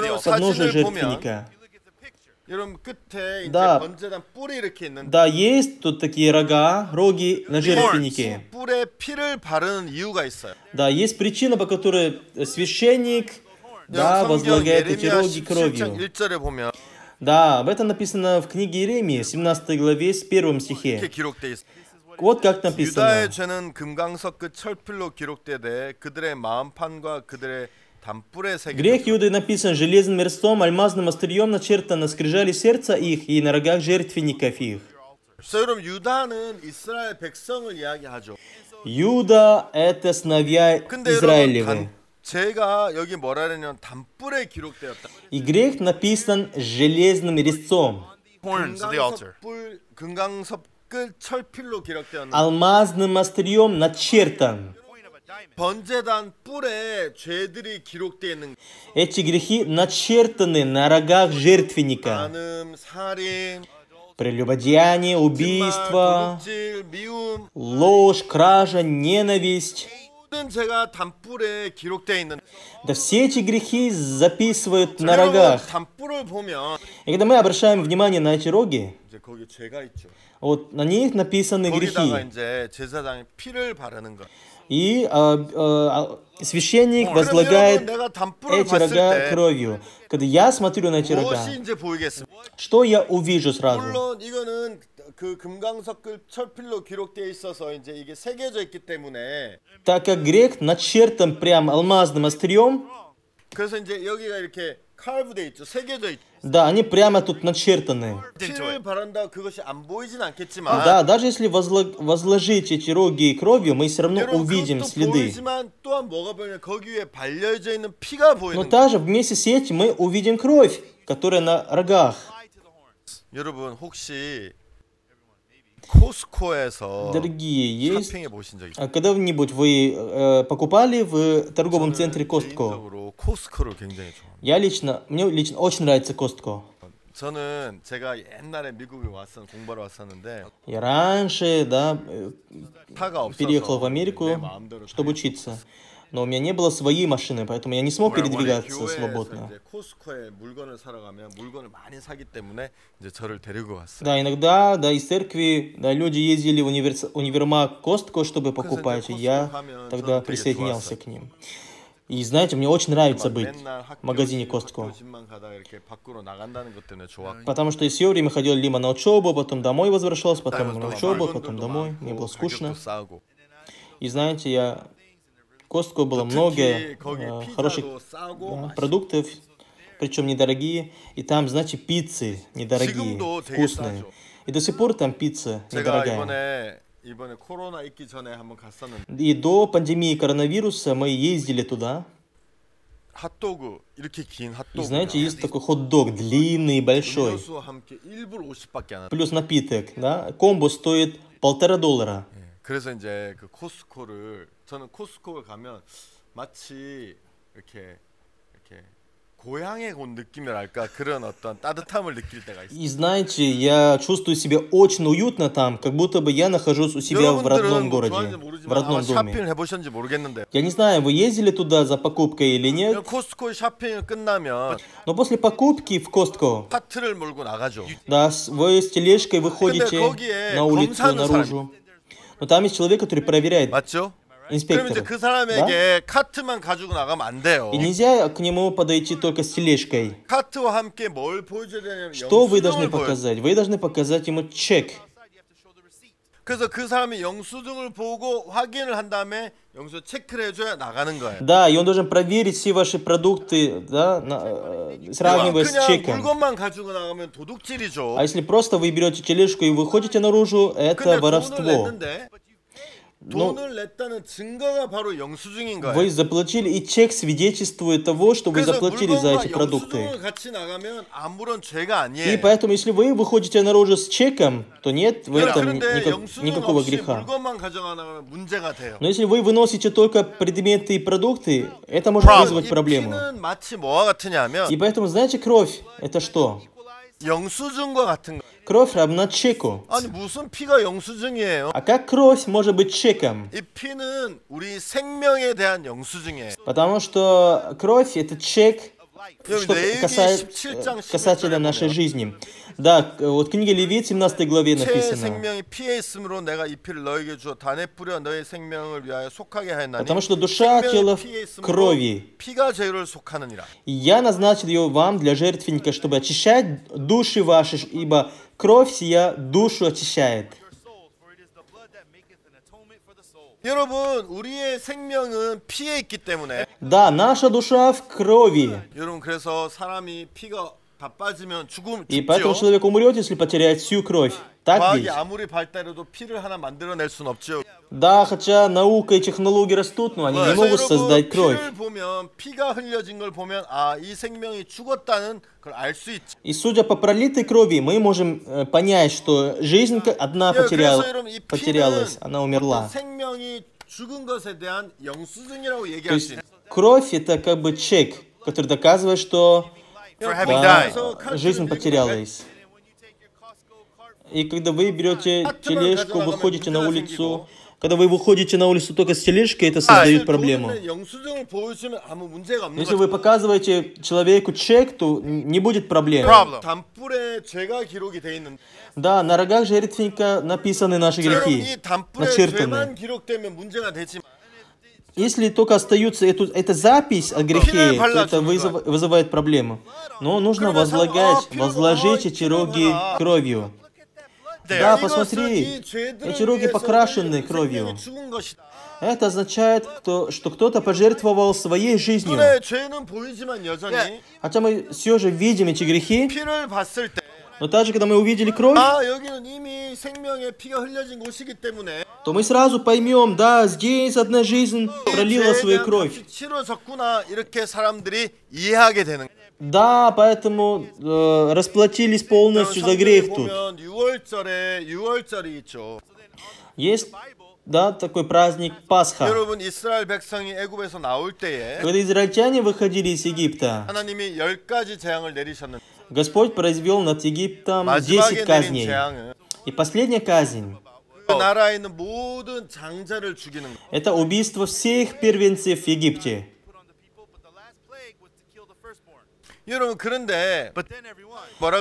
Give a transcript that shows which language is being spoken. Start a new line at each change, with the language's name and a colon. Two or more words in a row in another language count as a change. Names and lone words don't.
Korean: 여러분,
Russian: в подножие
Korean: 사진을
Russian: жертвенника.
Korean: 여러분 끝에 이제
Russian: Да.
Korean: 번제단 뿔이 이렇게 있는데
Russian: Да, есть тут такие рога, роги на жертвеннике.
Korean: 뿔에 피를 바르는 이유가 있어요.
Russian: Да, есть причина, по которой священник, да,
Korean: 성경
Russian: возлагает эти
Korean: 예레미야
Russian: роги
Korean: 17장
Russian: кровью.
Korean: 1절에 보면
Russian: Да, об этом написано в книге Иеремии, 17 главе, с 1
Korean: 이렇게
Russian: стихе.
Korean: 기록돼 있어요.
Russian: Вот как написано.
Korean: 유다의 죄는 금강석 끝 철필로 기록되되 그들의 마음판과 그들의 담뿔에
Russian: Грех
Korean: 새겨졌다.
Russian: Иуды написан железным мерстом, альмазным острием начертано на скрижали сердца их и на рогах жертвенников их.
Korean: 그래서 여러분 유다는 이스라엘 백성을 이야기하죠.
Russian: Иуда — это сыновья
Korean: 근데 여러분
Russian: Израилевы.
Korean: 제가 여기 뭐라 그러냐면 담뿔에 기록되었다.
Russian: И грех написан железным резцом,
English: horns of the altar.
Korean: 금강석 끝 철필로 기록되었는데
Russian: алмазным острием начертан.
Korean: 번제단 뿔에 죄들이 기록되어 있는
Russian: Эти грехи начертаны на рогах жертвенника.
Korean: 간음, 살인,
Russian: Прелюбодеяние,
Korean: 말,
Russian: убийство,
Korean: 도둑질, 미움
Russian: ложь, кража, ненависть.
Korean: 모든 죄가 담뿔에 기록되어 있는.
Russian: Да все эти грехи записывают на
Korean: 여러분
Russian: рогах.
Korean: 담뿔을 보면
Russian: И когда мы обращаем внимание на эти роги,
Korean: 이제 거기 죄가 있죠.
Russian: вот на них написаны
Korean: 거기다가
Russian: грехи.
Korean: 이제 제사장이 피를 바르는 거.
Russian: И священник
Korean: 그럼
Russian: возлагает
Korean: 여러분 내가 담뿔을
Russian: эти
Korean: 봤을
Russian: рога
Korean: 때
Russian: кровью. Когда я смотрю на эти рога,
Korean: 무엇이 이제 보이겠습니까?
Russian: что я увижу сразу?
Korean: 물론 이거는 그 금강석 끝 철필로 기록되어 있어서 이제 이게 새겨져 있기 때문에
Russian: Так как грех начертан прям алмазным острием,
Korean: 그래서 이제 여기가 이렇게 칼브돼 있죠. 새겨져 있죠.
Russian: да, они прямо тут начертаны.
Korean: 피를 바른다 그것이 안 보이진 않겠지만
Russian: Да, даже если возложить эти роги кровью, мы все равно
Korean: 여러분
Russian: увидим
Korean: 그것도
Russian: следы.
Korean: 보이지만 또한 뭐가 보이냐 거기 위에 발려져 있는 피가
Russian: Но
Korean: 보이는 거예요.
Russian: также вместе с этим мы увидим кровь, которая на рогах.
Korean: 여러분 혹시 코스코에서
Russian: Дорогие, есть...
Korean: 쇼핑해 보신 적 있어요?
Russian: Когда-нибудь вы покупали в торговом центре Костко?
Korean: 개인적으로 코스코를 굉장히 좋아합니다.
Russian: Мне лично очень нравится Костко.
Korean: 저는 제가 옛날에 미국에 공부하러 왔었는데
Russian: Я раньше, да,
Korean: 차가 없어서
Russian: переехал в
Korean: 내
Russian: Америку,
Korean: 마음대로
Russian: чтобы учиться. Но у меня не было своей машины, поэтому я не смог передвигаться
Korean: 교회에서
Russian: свободно.
Korean: 이제 코스코에 물건을 사러 가면 물건을 많이 사기 때문에 이제 저를 데리고 왔어요.
Russian: Да, иногда, да, из церкви, да, люди ездили в универмаг Костко, чтобы покупать, и я тогда присоединялся к ним. И знаете, мне очень нравится быть
Korean: 맨날
Russian: в магазине Костко.
Korean: 학교집만 가다가 이렇게 밖으로 나간다는 것 때문에 좋았고
Russian: Потому что я все время ходил либо на учебу, потом домой возвращался, потом на учебу, потом домой. Мне было скучно.
Korean: 가격도 싸고
Russian: И знаете, в Костко было много
Korean: 특히 거기
Russian: хороших
Korean: 피자도 싸고
Russian: продуктов. причем недорогие, и там, знаете, пиццы недорогие,
Korean: 지금도 되게
Russian: вкусные.
Korean: 싸죠.
Russian: И до сих пор там пицца
Korean: 제가
Russian: недорогая.
Korean: 이번에 코로나 있기 전에 한번 갔었는데
Russian: И до пандемии коронавируса мы ездили туда.
Korean: 핫도그 이렇게 긴
Russian: И
Korean: 핫도그
Russian: знаете, есть такой хот-дог, длинный, большой,
Korean: 음료수와 함께 1불 50밖에 안 하는.
Russian: плюс напиток, да? Комбо стоит $1,5.
Korean: 그래서 이제 그 저는 코스코를 가면 마치 이렇게 고향에 온 느낌이랄까 그런 어떤 따뜻함을 느낄 때가 있어요.
Russian: И знаете, я чувствую себя очень уютно там, как будто бы я нахожусь у себя в родном
Korean: 여러분들은 뭐
Russian: городе,
Korean: 좋아하는지
Russian: в
Korean: 모르지만
Russian: родном
Korean: 아마
Russian: доме.
Korean: 샤핑을 해보셨는지 모르겠는데
Russian: Я не знаю, вы ездили туда за покупкой или нет,
Korean: 코스코 샤핑을 끝나면
Russian: но после покупки в Costco,
Korean: 카트를 몰고 나가죠.
Russian: да, вы с тележкой выходите
Korean: 거기에
Russian: на улицу,
Korean: 검사하는
Russian: наружу. Но там есть человек, который проверяет,
Korean: 맞죠? 그럼
Russian: инспектор.
Korean: 이제 그 사람에게 카트만 가지고 나가면 안 돼요.
Russian: И нельзя к нему подойти только с тележкой.
Korean: 카트와 함께 뭘 보여줘야 되냐면
Russian: Что вы должны
Korean: 영수증을 보여.
Russian: показать? Вы должны показать ему чек.
Korean: 그래서 그 사람이 영수증을 보고 확인을 한 다음에 영수 체크를 해줘야 나가는 거예요.
Russian: Да, и он должен проверить все ваши продукты, да, сравнивая с
Korean: 그냥
Russian: чеком.
Korean: 물건만 가지고 나가면 도둑질이죠.
Russian: А если просто вы берете тележку и выходите наружу,
Korean: 근데
Russian: это
Korean: 돈을
Russian: воровство.
Korean: 냈는데
Russian: Но
Korean: 돈을 냈다는 증거가 바로 영수증인 거예요.
Russian: вы заплатили, и чек свидетельствует того, что вы
Korean: 그래서
Russian: заплатили за
Korean: 물건과
Russian: эти продукты.
Korean: 영수증을 같이 나가면 아무런 죄가
Russian: И
Korean: 아니에요.
Russian: поэтому, если вы выходите наружу с чеком, то нет в этом
Korean: 그런데 영수증
Russian: никакого
Korean: 없이
Russian: греха.
Korean: 물건만 가져가 나가면 문제가 돼요.
Russian: Но если вы выносите только предметы и продукты, это может вызвать
Korean: 이
Russian: проблему.
Korean: 피는 마치 뭐와 같으냐면
Russian: И поэтому, знаете, кровь — это что?
Korean: 영수증과 같은 거.
Russian: Кровь равна чеку.
Korean: 아니 무슨 피가 영수증이에요?
Russian: А как кровь может быть чеком?
Korean: 이 피는 우리 생명에 대한 영수증이에요.
Russian: Потому что кровь — это чек,
Korean: 여기
Russian: что
Korean: 레위기
Russian: касается,
Korean: 17장 11절에
Russian: касательно нашей
Korean: 보면
Russian: жизни. Да, вот книга Левит, 17 главе
Korean: 새
Russian: написано.
Korean: 생명이 피에 있으므로 내가 이 피를 너에게 주어 단에 뿌려 너의 생명을 위하여 속하게 하였나니
Russian: Потому что душа тела в
Korean: 피에 있으므로
Russian: крови.
Korean: 피가 죄를 속하느니라.
Russian: И я назначил ее вам для жертвенника, чтобы очищать души ваши, ибо кровь сия душу очищает.
Korean: 여러분 우리의 생명은 피에 있기 때문에
Russian: Да, наша душа в крови.
Korean: 여러분 그래서 사람이 피가 다 빠지면
Russian: И поэтому
Korean: 죽죠.
Russian: человек умрет, если потеряет всю кровь. Так ведь?
Korean: 과학이 아무리 발달해도 피를 하나 만들어낼 순 없죠.
Russian: Да, хотя наука и технологии растут, но они не
Korean: 그래서
Russian: могут
Korean: 여러분
Russian: создать кровь.
Korean: 피를 보면 피가 흘려진 걸 보면 아 이 생명이 죽었다는 걸 알 수 있죠.
Russian: И судя по пролитой крови, мы можем понять, что жизнь одна
Korean: 그래서 여러분 이
Russian: потерялась,
Korean: 피는
Russian: она
Korean: 어떤
Russian: умерла.
Korean: 생명이 죽은 것에 대한 영수증이라고
Russian: То
Korean: 얘기할
Russian: есть
Korean: 수 있어요.
Russian: кровь это как бы чек, который доказывает, что
English: For having
Russian: да,
English: died.
Russian: жизнь потерялась. И когда вы берете тележку, выходите на улицу, когда вы выходите на улицу только с тележкой, это создает проблему.
Korean: 영수증을 보여주면 아무 문제가 없는
Russian: Если
Korean: 거죠.
Russian: вы показываете человеку чек, то не будет проблем.
Korean: 단뿔에 죄가 기록이 돼 있는.
Russian: Да, на рогах жертвенника написаны наши
Korean: 여러분
Russian: грехи,
Korean: 이 단뿔에
Russian: начертаны.
Korean: 죄만 기록되면 문제가 되지만
Russian: Если только остается эта запись о грехе, то это вызывает проблему. Но нужно возложить эти роги кровью. Да, посмотри, эти роги покрашены кровью. Это означает, что кто-то пожертвовал своей жизнью.
Korean: 눈에 죄는 보이지만 여전히
Russian: Хотя мы все же видим эти грехи,
Korean: 피를 봤을 때
Russian: но также, когда мы увидели кровь,
Korean: 아 여기는 이미 생명의 피가 흘려진 곳이기 때문에
Russian: то мы сразу поймем, да, здесь одна жизнь пролила свою кровь.
Korean: 치러졌구나 이렇게 사람들이 이해하게 되는 거예요.
Russian: Да, поэтому расплатились полностью за грех тут.
Korean: 보면 6월절이 있죠.
Russian: Есть, да, такой праздник Пасха.
Korean: 여러분 이스라엘 백성이 애굽에서 나올 때에
Russian: Когда израильтяне выходили из Египта,
Korean: 하나님이 10가지 재앙을 내리셨는데
Russian: Господь произвел над Египтом 10
Korean: 마지막에 내린
Russian: казней.
Korean: 재앙은
Russian: И последняя казнь
Korean: 그 나라에 있는 모든 장자를 죽이는 거예요. —
Russian: это убийство всех первенцев в Египте.
Korean: 여러분 그런데 뭐라